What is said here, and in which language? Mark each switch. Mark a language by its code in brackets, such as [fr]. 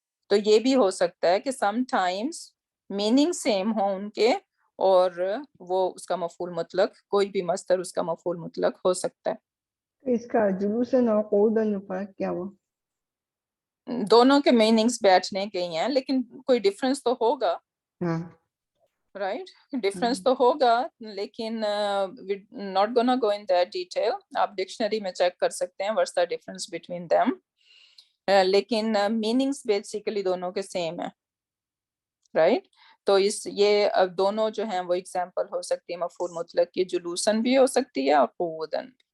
[ur] تو یہ بھی ہو سکتا ہے کہ سم ٹائمز میننگ سیم ہو ان کے اور وہ اس کا مفعول مطلق, کوئی بھی مصدر اس کا مفعول مطلق ہو سکتا ہے. اس کا جلوسن اور قعودن میں فرق کیا ہوا؟ دونوں کے میننگز بیٹھنے کے ہی ہیں, لیکن کوئی ڈفرنس تو ہوگا, ہاں [en] right, difference [ur] تو ہوگا, لیکن [en] not gonna go in that detail. [ur] آپ ڈکشنری میں چیک کر سکتے ہیں [en] what's the difference between them. [ur] لیکن میننگز بیسیکلی دونوں کے سیم ہیں, رائٹ. تو یہ دونوں جو ہیں وہ ایگزامپل ہو سکتی ہے مفعول مطلق کی, جلوسن بھی ہو سکتی ہے اور قعودن.